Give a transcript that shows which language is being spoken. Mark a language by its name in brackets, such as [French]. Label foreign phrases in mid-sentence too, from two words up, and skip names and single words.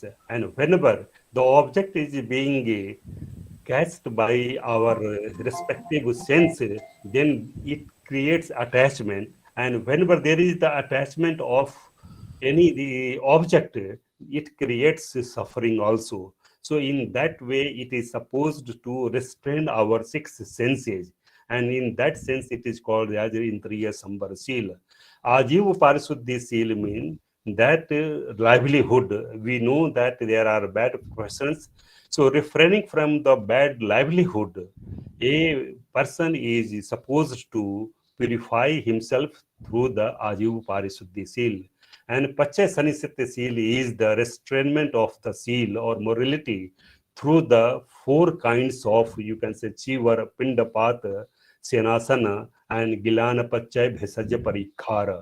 [English] And whenever the object is being catched by our respective sense, then it creates attachment. And whenever there is the attachment of any the object, it creates suffering also. So in that way, it is supposed to restrain our 6 senses. And in that sense, it is called as [Pali] Indriya Sambar [English] seal. [Pali] Ajiva Parisuddhi [English] seal means that livelihood. We know that there are bad persons. So refraining from the bad livelihood, a person is supposed to purify himself through the [Pali] Ajiva Parisuddhi [English] seal. And [Pali] Pachay Sanisita [English] seal is the restrainment of the seal or morality through the 4 kinds of, you can say, [Pali] Chivar, Pindapata, Senasana, and Gilana Pachay Bhesaja Parikhara.